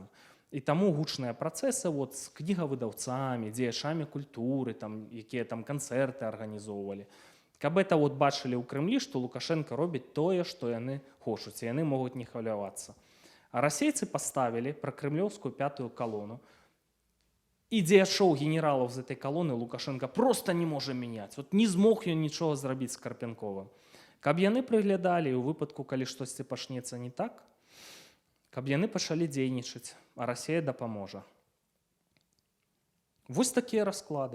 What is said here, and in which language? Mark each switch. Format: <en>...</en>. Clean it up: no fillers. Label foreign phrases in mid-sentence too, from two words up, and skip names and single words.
<be>І таму гучныя працэсы вот, з кнігавыдаўцамі, дзеячамі культуры, там, якія там канцэрты арганізоўвалі. Каб это вот бачылі ў Крымлі, што Лукашенко робіць тое, што яны хочуць, і яны могуць не хвалявацца.</be> <ru>А расейцы поставили прокремлевскую 5-ю колонну. И дзеячоў генералов з этой колонны Лукашенко просто не можа меняць.</ru> <be>Вот не змог ён нічога зрабіць з Карпенковым. Каб яны прыглядалі, і ў выпадку, калі штосьці пачнецца не так, каб яны пачалі дзейнічаць, а Расія дапаможа. Вось такія расклады.</be>